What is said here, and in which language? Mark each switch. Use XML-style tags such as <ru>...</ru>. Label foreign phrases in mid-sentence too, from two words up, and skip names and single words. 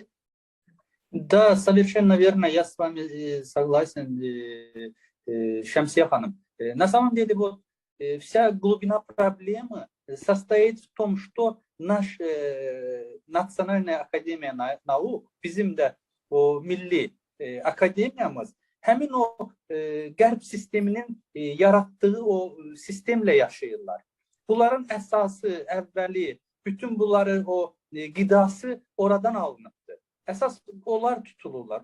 <ru>Да, совершенно верно, я с вами согласен, Шамсия ханым. На самом деле, вот, вся глубина проблемы состоит в том, что наша Национальная академия наук,</ru> <az>bizim de o milli akademiyamız, həmin o qərb sisteminin yarattığı o sistemlə yaşayırlar. Bunların əsası, əvvəli, bütün bunları o qidası oradan alınıbdır. Əsas onlar tutulurlar.</az>